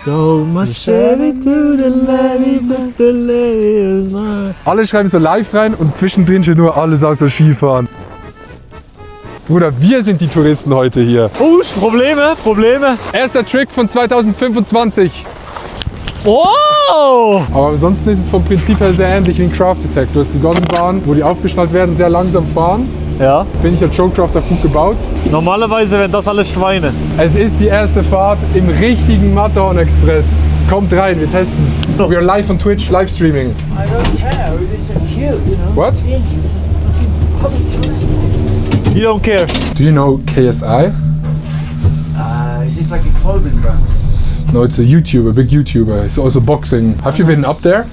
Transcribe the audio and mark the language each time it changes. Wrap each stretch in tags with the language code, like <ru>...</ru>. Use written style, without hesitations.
<en>Go my Chevy to the levee, but the levee is mine.</en> <de>Alle schreiben so live rein und zwischendrin steht nur alles außer Skifahren. Bruder, wir sind die Touristen heute hier. Probleme. Erster Trick von 2025. Wow! Aber ansonsten ist es vom Prinzip her sehr ähnlich wie in Craft Attack. Du hast die Gondelbahn, wo die aufgeschnallt werden, sehr langsam fahren. Ja. Finde ich, hat Showcraft auch gut gebaut. Normalerweise wären das alles Schweine. Es ist die erste Fahrt im richtigen Matterhorn Express. Kommt rein, wir testen es.</de> <en>We are live on Twitch, Livestreaming. I don't care, it is so cute, you know. What? Indians are fucking public transport. You don't care. Do you know KSI? Is it like a clothing brand? No, it's a YouTuber, big YouTuber. He's also boxing. Have you been up there?</en>